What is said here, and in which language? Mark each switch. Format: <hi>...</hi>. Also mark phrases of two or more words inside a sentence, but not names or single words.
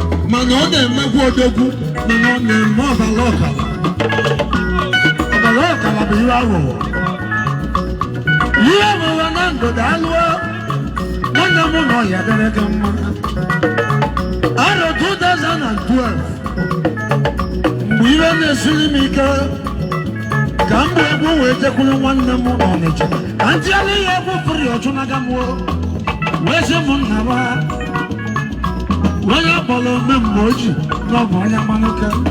<ig>Mana ọ na-emekwa odogwu, mana ọ na-eme ọbara ọkara. Ọbara ọkara bụ ihe aghụghọ. Ihe aghụghọ na ndụ daalụ o. Nwanne m nọ ya dịrị gị mma. Arọ</ig> <en>two thousand and twelve,</en> <ig>mgbe iwe na-esiri m ike, ka m bụ egwu wee jekwuru nwanne m n'Ọnịcha. Ka m tiere ya egwu firi ọchụnaga m o. Wee sị m, "Nna m, onye kpọrọ ome mgbe o ji, na ọ bụ onye amanụke."</ig>